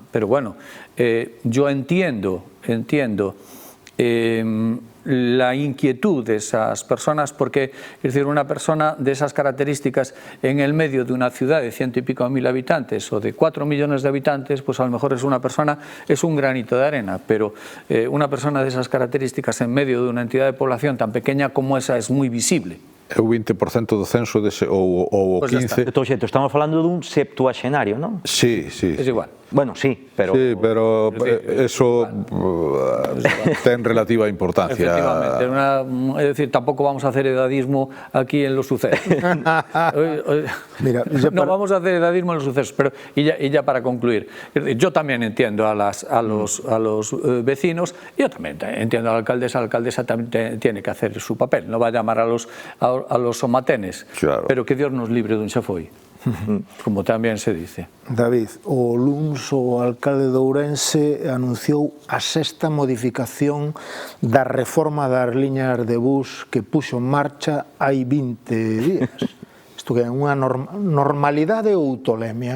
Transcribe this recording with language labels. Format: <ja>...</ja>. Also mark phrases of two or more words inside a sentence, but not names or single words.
<es>Pero bueno, yo entiendo la inquietud de esas personas, porque es decir, una persona de esas características en el medio de una ciudad de 100 y pico mil habitantes o de 4 millones de habitantes, pues a lo mejor es un granito de arena, pero una persona de esas características en medio de una entidad de población tan pequeña como esa es muy visible.</es> <gl>É o 20% do censo ou o 15%. De todo xeito, estamos falando dun septuaxenario, non?</gl> <es>Sí, sí. Es igual. Bueno, sí, pero... Sí, pero eso ten relativa importancia. Efectivamente. Es decir, tampoco vamos a hacer edadismo aquí en los sucesos. Mira, no vamos a hacer edadismo en los sucesos, pero y ya para concluir, yo también entiendo a los vecinos, yo también entiendo a la alcaldesa también tiene que hacer su papel, no va a llamar a los somatenes, claro. Pero que Dios nos libre de un xafoy. Como tamén se dice.</es> <gl>David, o luns o alcalde de Ourense anunciou a 6ª modificación da reforma das liñas de bus que puxo en marcha hai 20 días. Isto Isto que é unha normalidade ou tolemia?</gl>